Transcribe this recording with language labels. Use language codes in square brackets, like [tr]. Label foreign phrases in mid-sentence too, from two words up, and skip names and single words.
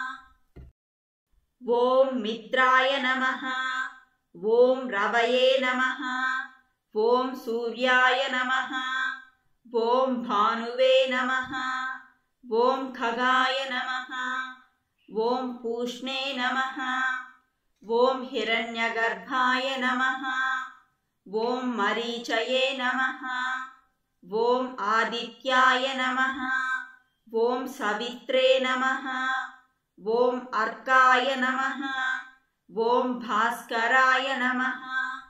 [sa] ॐ मित्राय नमः, ॐ रवये नमः, ॐ सूर्याय नमः, ॐ भानुवे नमः, ॐ खगाय नमः, ॐ पूष्णे नमः, ॐ हिरण्यगर्भाय नमः। ॐ मरीचये नमः। ॐ आदित्याय नमः। ॐ सवित्रे नमः। ॐ अर्काय नमः। ॐ भास्कराय नमः।